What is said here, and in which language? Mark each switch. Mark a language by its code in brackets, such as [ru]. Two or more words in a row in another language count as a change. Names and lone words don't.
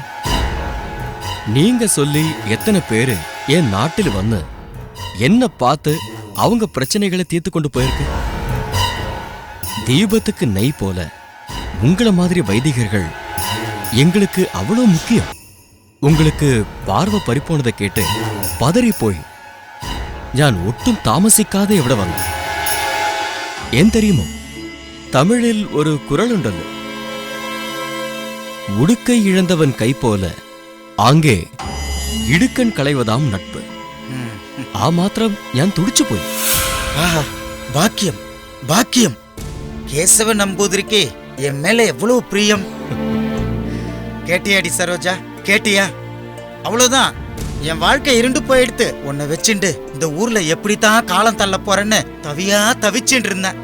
[ta] நீங்க சொல்லி எத்தனை பேரு என் நாட்டில் வந்து என்ன பார்த்து அவங்க பிரச்சனைகளை தீர்த்து கொண்டு போயிருக்கு. தீபத்துக்கு நெய் போல உங்களை மாதிரி வைதிகர்கள் எங்களுக்கு அவ்வளோ முக்கியம். உங்களுக்கு பார்வை பறிப்போனதை கேட்டு பதறி போய் [ml] ഞാൻ ഒട്ടും താമസിക്കാതെ ഇവിടെ വന്നു. [ta] ஏன் தெரியுமோ, தமிழில் ஒரு குறள் உண்டല്ലോ, உடுக்கை இழந்தவன் கை போல ஆங்கே இடுக்கண் களைவதாம் நட்பு. [ml] ആ മാത്രം ഞാൻ തുടിച്ചു പോയി. [ta] ஆஹா, பாக்கியம் பாக்கியம். கேசவ நம்பூதிரிக்கு என் மேல எவ்வளவு பிரியம். கேட்டியாடி சரோஜா, கேட்டியா? அவ்வளவுதான், என் வாழ்க்கை இருண்டு போயிடுத்து. உன்னை வச்சுண்டு இந்த ஊர்ல எப்படித்தான் காலம் தள்ள போறேன்னு தவியா தவிச்சுட்டு இருந்தேன்.